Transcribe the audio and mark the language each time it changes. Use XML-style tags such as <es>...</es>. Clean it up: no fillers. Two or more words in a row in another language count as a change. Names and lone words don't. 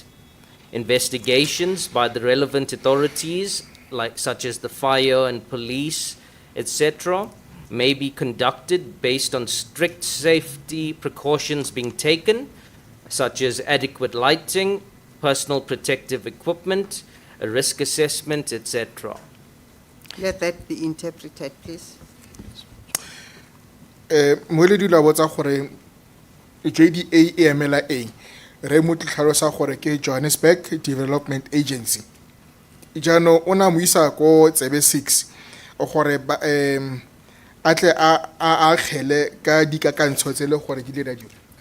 <en>Investigations by the relevant authorities, such as the fire and police, etc., may be conducted based on strict safety precautions being taken, such as adequate lighting, personal protective equipment, a risk assessment, etc. Let that be interpreted, please.</en> <tn>Moeledi la botsa gore JDA e emela eng re mo tlhalosa gore ke Johannesburg Development Agency jaanong o na mo isa ko tsebe 6 gore a tle a khele ka dikakantsho tse le gore di le radio</tn>